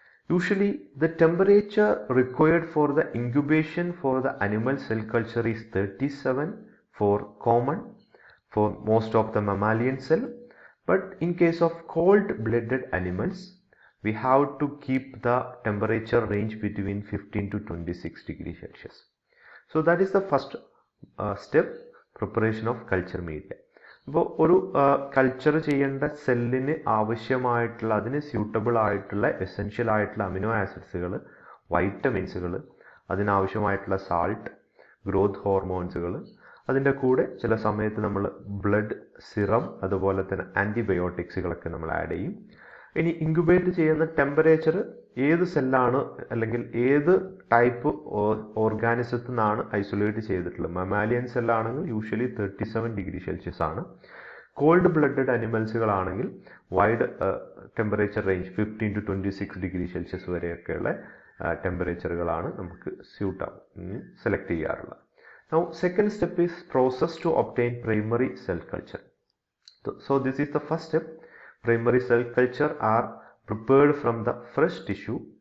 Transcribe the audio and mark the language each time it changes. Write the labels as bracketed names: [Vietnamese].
[English] Usually the temperature required for the incubation for the animal cell culture is 37 for common for most of the mammalian cell, but in case of cold-blooded animals we have to keep the temperature range between 15 to 26 degrees Celsius. So that is the first step, preparation of culture media. [Malayalam] അപ്പോൾ ഒരു culture ചെയ്യേണ്ട സെല്ലിന് ആവശ്യമായിട്ടുള്ള അതിന് suitable ആയിട്ടുള്ള essential ആയിട്ടുള്ള amino ആസിഡ്സുകൾ, വൈറ്റമിൻസുകൾ, അതിനാവശ്യമായിട്ടുള്ള salt, growth ഹോർമോൺസുകൾ, അതിൻ്റെ കൂടെ ചില സമയത്ത് നമ്മൾ ബ്ലഡ് സിറം അതുപോലെ തന്നെ ആൻറ്റിബയോട്ടിക്സുകളൊക്കെ നമ്മൾ ആഡ് ചെയ്യും. ഇനി ഇൻക്യുബേറ്റ് ചെയ്യുന്ന ടെമ്പറേച്ചർ ഏത് സെല്ലാണ് അല്ലെങ്കിൽ ഏത് ടൈപ്പ് ഓർഗാനിസത്തിൽ നിന്നാണ് ഐസൊലേറ്റ് ചെയ്തിട്ടുള്ളത്. മമാലിയൻ സെല്ലാണെങ്കിൽ യൂഷ്വലി 37 ഡിഗ്രി സെൽഷ്യസ് ആണ്. Cold blooded അനിമൽസുകളാണെങ്കിൽ wide temperature range 15 to 26 degree Celsius വരെയൊക്കെയുള്ള ടെമ്പറേച്ചറുകളാണ് നമുക്ക് സെലക്ട് ചെയ്യാറുള്ളത്. [English] Now second step is process to obtain primary cell culture. So this is the first step. Primary cell culture are prepared from the fresh tissue.